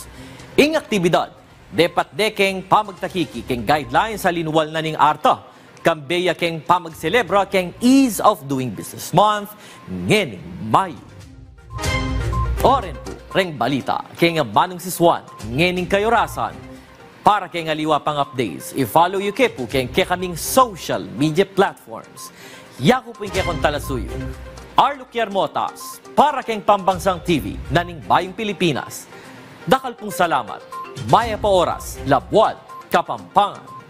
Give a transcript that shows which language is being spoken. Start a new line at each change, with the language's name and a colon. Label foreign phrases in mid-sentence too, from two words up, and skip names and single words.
Pampanga: Ing aktibidad, depat de keng pamagtakiki keng guidelines sa linuwal na ning ARTA. Kambeya keng pamagselebra keng Ease of Doing Business Month ngening Mayo. Oren po, reng balita, kaya nga Manong Siswan, ngening kayo rasan. Para kaya nga liwa pang updates, i-follow you po kaya kaming
English: social media platforms.
Pampanga: Yaku po yung kaya kong talasuyo. Arlo Kiermotas, para kaya Pambansang TV, naning Bayong Pilipinas. Dakal pong salamat. Maya pa oras, Labuan, Kapampangan.